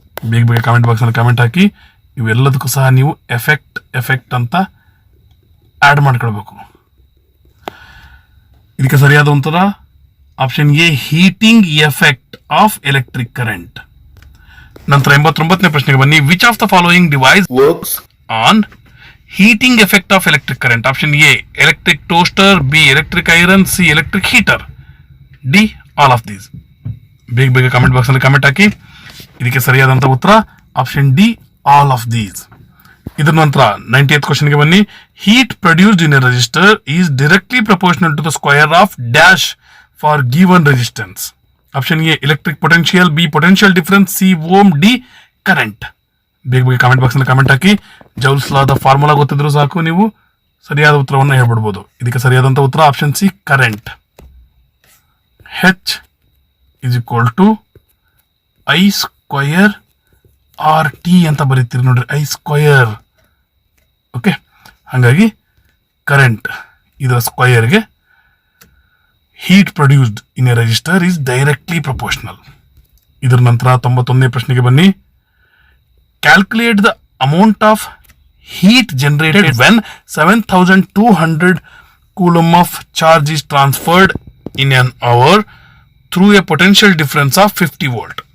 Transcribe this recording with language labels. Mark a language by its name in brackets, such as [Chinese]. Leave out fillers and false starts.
[Kannada] ಬೇಗ ಬೇಗ ಕಮೆಂಟ್ ಬಾಕ್ಸ್ನಲ್ಲಿ ಕಮೆಂಟ್ ಹಾಕಿ. ಇವೆಲ್ಲದಕ್ಕೂ ಸಹ ನೀವು ಎಫೆಕ್ಟ್ ಅಂತ ಆ್ಯಡ್ ಮಾಡ್ಕೊಳ್ಬೇಕು. ಇದಕ್ಕೆ ಸರಿಯಾದ ಉತ್ತರ [English] Option A heating effect of electric current. [Kannada] ನಂತರ 89ನೇ ಪ್ರಶ್ನೆಗೆ ಬನ್ನಿ. [English] Which of the following device works on heating effect of electric current? Option A electric toaster, B electric iron, C electric heater, D all of these. [Kannada] ಬೇಗ ಬೇಗ comment box ಅಲ್ಲಿ comment ಹಾಕಿ. ಇದಕ್ಕೆ ಸರಿಯಾದಂತ ಉತ್ತರ [English] Option D all of these. [Kannada] ಇದರ ನಂತರ 90th ಕ್ವಶನ್ಗೆ ಬನ್ನಿ. [English] Heat produced in a resistor is directly proportional to the square of dash for given resistance. Option A electric potential, B potential difference, C ohm, D current. [Kannada] ಬೇಗ ಬೇಗ comment ಬಾಕ್ಸ್ನಲ್ಲಿ comment ಹಾಕಿ. Joules ಲಾದ formula ಗೊತ್ತಿದ್ರು ಸಾಕು, ನೀವು ಸರಿಯಾದ ಉತ್ತರವನ್ನು ಹೇಳ್ಬಿಡ್ಬೋದು. ಇದಕ್ಕೆ ಸರಿಯಾದಂಥ ಉತ್ತರ [English] Option C current. H is equal to I square R T [Kannada] ಅಂತ ಬರೀತೀರಿ ನೋಡ್ರಿ. [English] I square [Kannada] ಓಕೆ, ಹಾಗಾಗಿ ಕರೆಂಟ್ ಇದರ ಸ್ಕ್ವಯರ್ಗೆ [English] heat produced in a resistor is directly proportional. [Kannada] ಇದರ ನಂತರ 91ನೇ ಪ್ರಶ್ನೆಗೆ ಬನ್ನಿ. [English] Calculate the amount of heat generated when 7200 coulomb of charge is transferred in an hour through a potential difference of 50 volt.